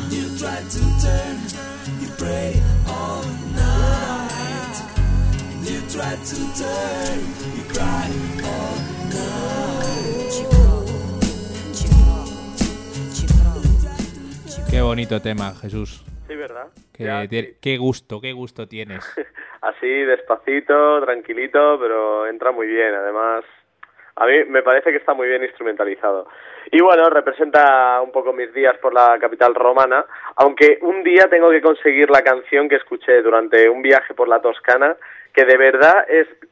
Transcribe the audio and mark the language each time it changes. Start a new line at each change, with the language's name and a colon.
English: You try to turn, you pray all night. And you try to turn, you cry all night.
Italian: Ci provo, ci provo, ci provo.
Spanish: Qué bonito tema, Jesús. Sí, ¿verdad? Qué gusto tienes. Así, despacito, tranquilito, pero entra muy bien, además. A mí me parece que está muy bien instrumentalizado. Y bueno, representa un poco mis días por la capital romana, aunque un día tengo que conseguir la canción que escuché durante un viaje por la Toscana, que de verdad es